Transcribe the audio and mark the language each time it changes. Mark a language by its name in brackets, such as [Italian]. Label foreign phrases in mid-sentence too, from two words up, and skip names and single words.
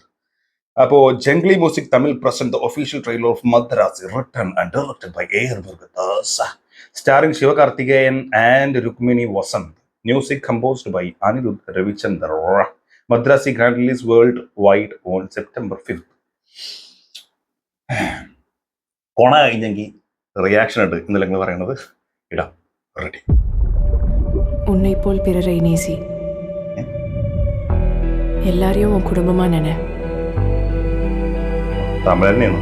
[English] അപ്പോ Jungli Music Tamil present the official trailer of Madharaasi written and directed by AR Murugadoss, starring Sivakarthikeyan and Rukmini Vasanth. music composed by Anirudh Ravichander. Madharaasi grand release worldwide on September 5th. [Malayalam] കൊണ കഴിഞ്ഞെങ്കിൽ റിയാക്ഷൻ ഉണ്ട് ഇന്നലെ നിങ്ങൾ പറയുന്നത് ഇടാം. റെഡി. [Tamil] உன்னை போல் பிறரை நேசி, எல்லாரையும் உன் குடும்பமா நினை. [Malayalam] തമിഴ് തന്നെയാണ്.